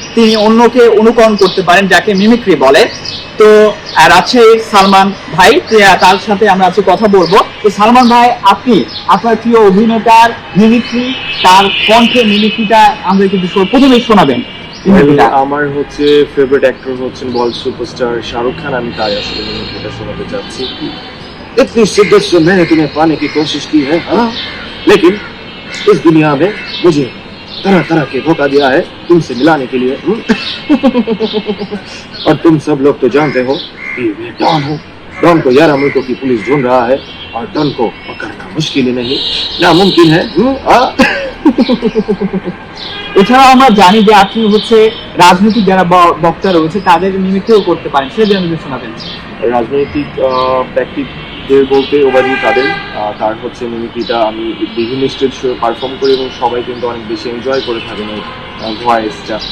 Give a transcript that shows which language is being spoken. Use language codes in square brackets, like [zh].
[bn] তিনি অন্যকে অনুকরণ করতে পারেন, যাকে মিমিক্রি বলে। তো আর আছে সালমান ভাই, তার সাথে আমরা আজকে কথা বলবো। তো সালমান ভাই, আপনি আপনার প্রিয় অভিনেতার মিমিক্রি, তার কণ্ঠে মিমিক্রিটা আমাদেরকে প্রথমেই শোনাবেন। আমার হচ্ছে ফেভারিট অ্যাক্টর হচ্ছেন বলিউড সুপারস্টার শাহরুখ খান। আমি তাই আসলে মিমিক্রিটা শোনাতে চাচ্ছি। [hi] इतनी शिद्दत से मैंने तुम्हें पाने की कोशिश की है, हाँ, लेकिन इस दुनिया में मुझे तरह तरह के धोखा दिया है तुमसे मिलाने के लिए। और तुम सब लोग तो जानते हो कि मैं डॉन हूँ। डॉन को 11 मुल्कों की पुलिस ढूंढ रहा है, और डॉन को पकड़ना मुश्किल ही नहीं, नामुमकिन है। [bn] এছাড়াও আমরা জানি যে আপনি হচ্ছে রাজনৈতিক যারা বক্তা রয়েছে তাদের মিমিক্রিও করতে পারেন, সেটা আমাদের শোনাবেন। রাজনৈতিক ব্যক্তিদের বলতে ওবায়দুল কাদের, তার হচ্ছে মিমিক্রিটা আমি বিভিন্ন স্টেজ শো পারফর্ম করি এবং সবাই কিন্তু অনেক বেশি এনজয় করে থাকেন এই ভয়েসটা।